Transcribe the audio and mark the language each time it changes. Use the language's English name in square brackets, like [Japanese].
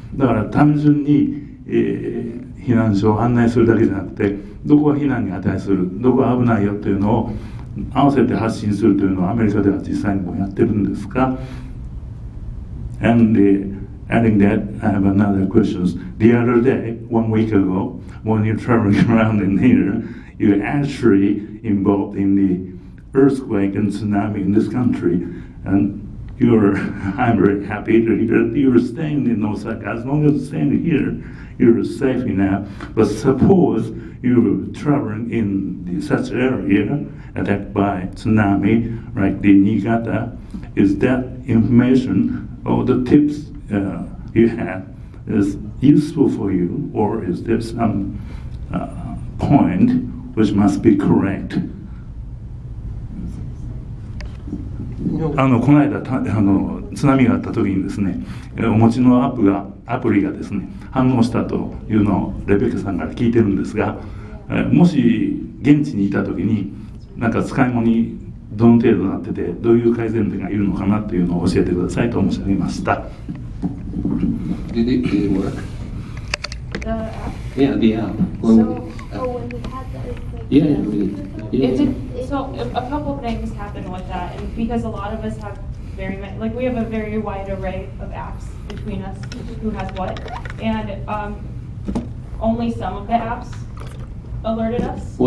[Japanese] だから単純に、避難所を案内するだけじゃなくて、どこが避難に値する、どこが危ないよっていうのを合わせて発信するというのはアメリカでは実際にもやってるんですが、 [English] And adding that, I have another question. The other day, 1 week ago, when you're traveling around in here, you're actually involved in the earthquake and tsunami in this country. And I'm very happy to hear that you're staying in Osaka. As long as you're staying here, you're safe enough. But suppose you're traveling in such area attacked by tsunami, like the Niigata, is that information or the tips you have is useful for you, or is there some point which must be correct? [Japanese] この間津波があった時にですね、お持ちのアプリがですね反応したというのをレベッカさんから聞いてるんですが、もし現地にいた時になんか使い物にどの程度なっててどういう改善点がいるのかなというのを教えてくださいと申し上げました。 [English] Did it work? The app? Yeah, the app. So, when we had the earthquake, Yeah. So a couple of things happen with that, and because a lot of us have we have a very wide array of apps between us, who has what, and only some of the apps alerted us.